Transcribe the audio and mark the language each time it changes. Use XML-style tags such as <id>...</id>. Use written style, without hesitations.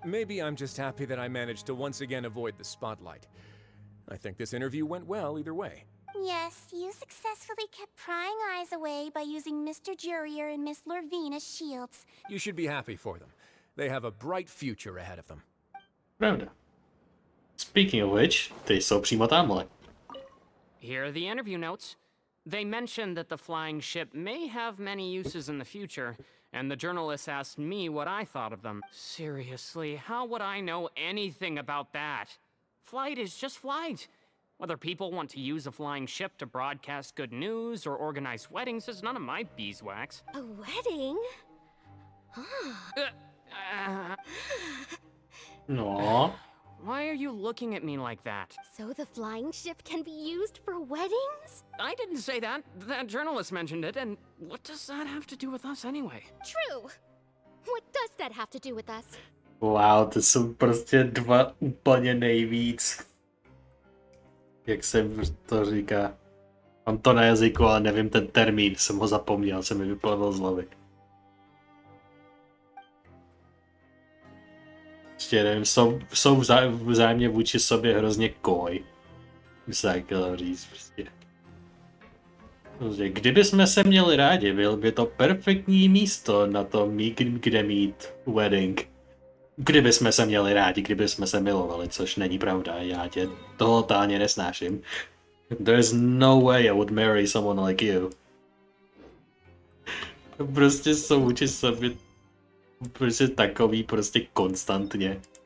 <en>Maybe I'm just happy that I managed to once again avoid the spotlight. I think this interview went well either way. Yes, you successfully kept prying eyes away by using Mr. Jurier and Miss Lorvine as shields. You should be happy for them. They have a bright future ahead of them.</en> <cs>Pravda.</cs> <en>Speaking of which,</en> <cs>ty jsou přímo tamhle.</cs> <en>Here are the interview notes. They mentioned that the flying ship may have many uses in the future, and the journalist asked me what I thought of them. Seriously, how would I know anything about that? Flight is just flight. Whether people want to use a flying ship to broadcast good news or organize weddings is none of my beeswax. A wedding? No. Why are you looking at me like that? So the flying ship can be used for weddings? I didn't say that. That journalist mentioned it, and what does that have to do with us anyway? True. What does that have to do with us?</en> <cs>Wow, to jsou prostě dva úplně nejvíc. Jak se to říká? Mám to na jazyku, ale nevím ten termín, jsem ho zapomněl, se mi vyplavil z hlavy. Ještě nevím, jsou vzájemně vůči sobě hrozně koj. By se tak chtěl říct prostě. Kdyby jsme se měli rádi, byl by to perfektní místo na to, kde mít wedding. Kdyby jsme se měli rádi, kdyby jsme se milovali, což není pravda, já tě totálně nesnáším.</cs> <en>There's no way I would marry someone like you.</en> <cs>Prostě jsou vůči sobě prostě takový prostě konstantně.</cs>